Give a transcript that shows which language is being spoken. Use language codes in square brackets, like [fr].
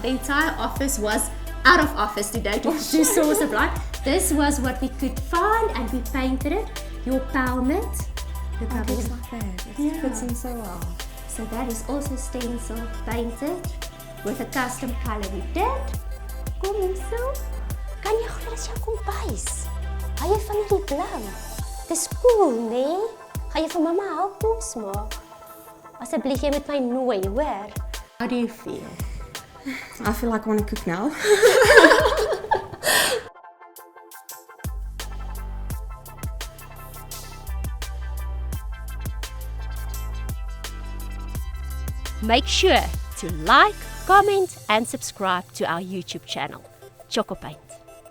[en] The entire office was out of office today to source a blind. This was what we could find, and we painted it. Your palmet. Look how It's like that. It fits in so well. So that is also stencil painted with a custom color we did. [af] Kom hier so. Kan jy glo dis jou kombuis? Hou jy van die blou? Dis cool, nee? Gaan jy vir mamma help kos maak? Asseblief jy met my nooi, hoor? [en] How do you feel? I feel like I want to cook now. Make sure to like, comment and subscribe to our YouTube channel, Tjhoko Paint.